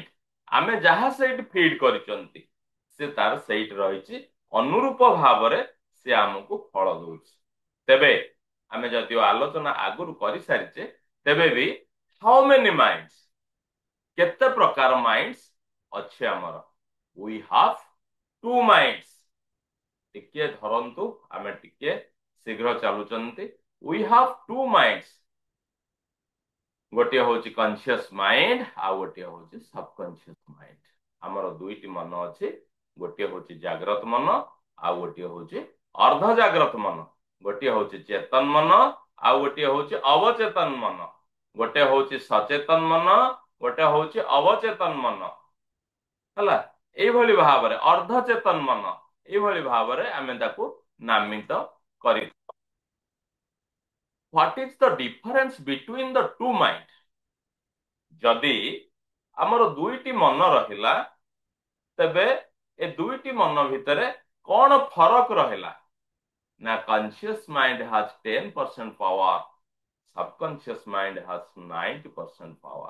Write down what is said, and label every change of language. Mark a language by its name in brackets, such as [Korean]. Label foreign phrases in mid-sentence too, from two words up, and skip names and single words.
[Odia] ଆମେ ଯାହା ସେଇଠି ଫିଡ୍ କରିଛନ୍ତି ସେ ତାର ସେଇଠି ରହିଛି, ଅନୁରୂପ ଭାବରେ ସେ ଆମକୁ ଫଳ ଦଉଛି। ତେବେ ଆମେ ଯଦିଓ ଆଲୋଚନା ଆଗରୁ କରିସାରିଛେ, ତେବେ ବି [English] how many minds, [Odia] କେତେ ପ୍ରକାର ମାଇଣ୍ଡସ ଅଛି ଆମର? [English] We have two minds. [Odia] ଟିକେ ଧରନ୍ତୁ, ଆମେ ଟିକେ ଶୀଘ୍ର ଚାଲୁଛନ୍ତି। [English] We have two minds. [Odia] ଗୋଟିଏ ହଉଛି [English] conscious mind [Odia] ଆଉ ଗୋଟିଏ ହଉଛି [English] subconscious mind. [Odia] ଆମର ଦୁଇଟି ମନ ଅଛି, ଗୋଟିଏ ହଉଛି ଜାଗ୍ରତ ମନ ଆଉ ଗୋଟିଏ ହଉଛି ଅର୍ଦ୍ଧ ଜାଗ୍ରତ ମନ। ଗୋଟିଏ ହଉଛି ଚେତନ ମନ ଆଉ ଗୋଟିଏ ହଉଛି ଅବଚେତନ ମନ। ଗୋଟେ ହଉଛି ସଚେତନ ମନ, ଗୋଟେ ହଉଛି ଅବଚେତନ ମନ। ହେଲା, ଏଇଭଳି ଭାବରେ ଅର୍ଦ୍ଧ ଚେତନ ମନ, ଏଇଭଳି ଭାବରେ ଆମେ ତାକୁ ନାମିତ କରି। [English] What is the difference between the two mind? [Odia] ଯଦି ଆମର ଦୁଇଟି ମନ ରହିଲା, ତେବେ ଏ ଦୁଇଟି ମନ ଭିତରେ କଣ ଫରକ ରହିଲା? [English] ନା conscious mind has 10% power, subconscious mind has 90% ପାୱାର।